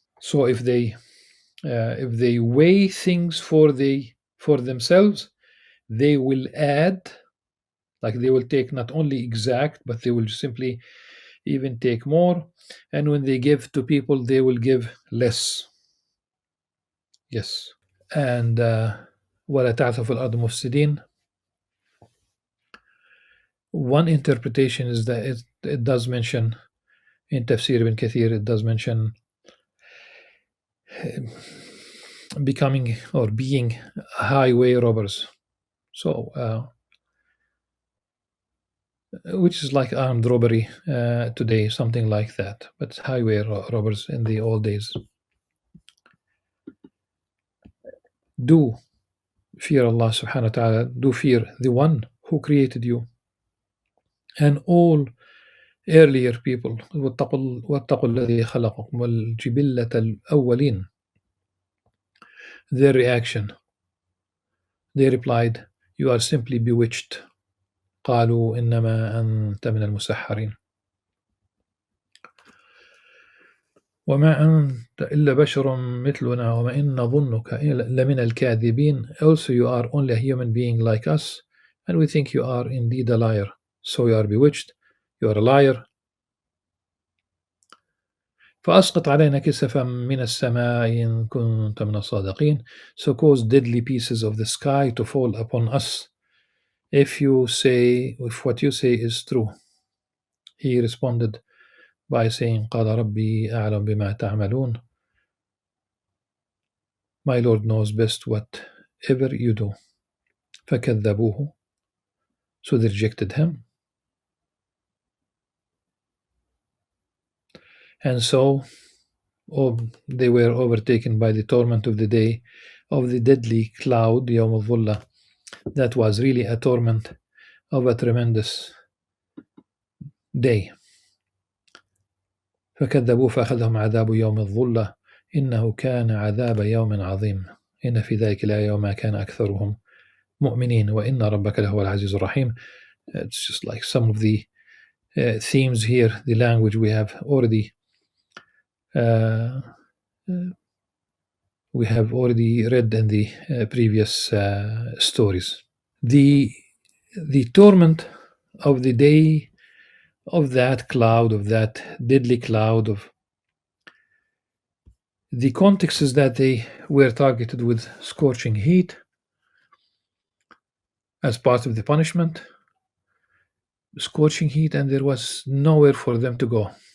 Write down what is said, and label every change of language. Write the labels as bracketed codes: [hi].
[en] So if they weigh things for themselves, they will add, like they will take not only exact, but they will simply even take more. And when they give to people, they will give less. Yes. [ar] And ولا تعثوا في الأرض مفسدين. [en] One interpretation is that it does mention in Tafsir ibn Kathir, it does mention becoming or being highway robbers. So, which is like armed robbery today, something like that. But highway robbers in the old days. Do fear Allah subhanahu wa ta'ala. Do fear the one who created you and all earlier people. [ar] واتقوا الذي خلقكم والجبلة الأولين. [en] Their reaction, they replied, you are simply bewitched. [ar] قالوا إنما أنت من المسحرين وما أنت إلا بشر مثلنا وما إن نظنك لمن الكاذبين. [en] Also you are only a human being like us, and we think you are indeed a liar. So you are bewitched, you are a liar. [ar] فأسقط علينا كسفا من السماء إن كنت من الصادقين. [en] So cause deadly pieces of the sky to fall upon us if what you say is true. He responded by saying [ar] قال ربي أعلم بما تعملون. [en] My Lord knows best whatever you do. [ar] فكذبوه. [en] So they rejected him. And so they were overtaken by the torment of the day of the deadly cloud, [ar] يوم الظلة. [en] That was really a torment of a tremendous day. [ar] فكذبوه فأخذهم عذاب يوم الظلة إنه كان عذاب يوم عظيم إن في ذلك الآية وما كان أكثرهم مؤمنين وإن ربك لهو العزيز الرحيم. [en] It's just like some of the themes here, the language we have already read in the previous stories. The torment of the day of that cloud, of that deadly cloud, of the context is that they were targeted with scorching heat as part of the punishment, scorching heat, and there was nowhere for them to go.